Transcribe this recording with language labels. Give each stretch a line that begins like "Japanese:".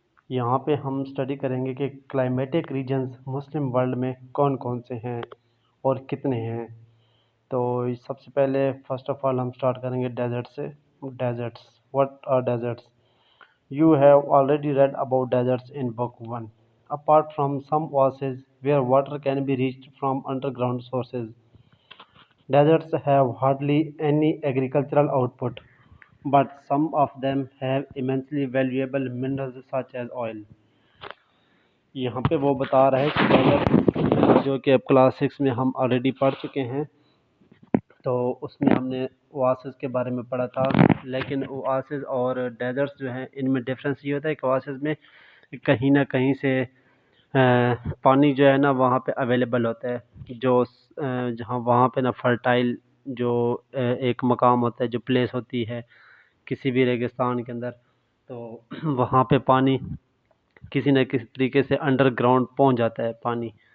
Urdu: یہاں پہ ہم اسٹڈی کریں گے کہ کلائمیٹک ریجنز مسلم ورلڈ میں کون کون سے ہیں اور کتنے ہیں. تو سب سے پہلے فرسٹ آف آل ہم اسٹارٹ کریں گے ڈیزرٹ سے.
English: Deserts, what are deserts? You have already read about deserts in book 1. Apart from some oases where water can be reached from underground sources, deserts have hardly any agricultural output, but some of them have immensely valuable minerals such as oil.
Urdu: یہاں پہ وہ بتا رہا ہے کہ desert جو کہ اب کلاس 6 میں ہم آلریڈی پڑھ چکے ہیں، تو اس میں ہم نے اواسس کے بارے میں پڑھا تھا. لیکن اواسس اور ڈیزرٹس جو ہیں ان میں ڈفرینس یہ ہوتا ہے کہ اواسس میں کہیں نہ کہیں سے پانی جو ہے نا وہاں پہ اویلیبل ہوتا ہے، جو جہاں وہاں پہ نا فرٹائل جو ایک مقام ہوتا ہے، جو پلیس ہوتی ہے کسی بھی ریگستان کے اندر، تو وہاں پہ پانی کسی نہ کسی طریقے سے انڈر گراؤنڈ پہنچ جاتا ہے پانی.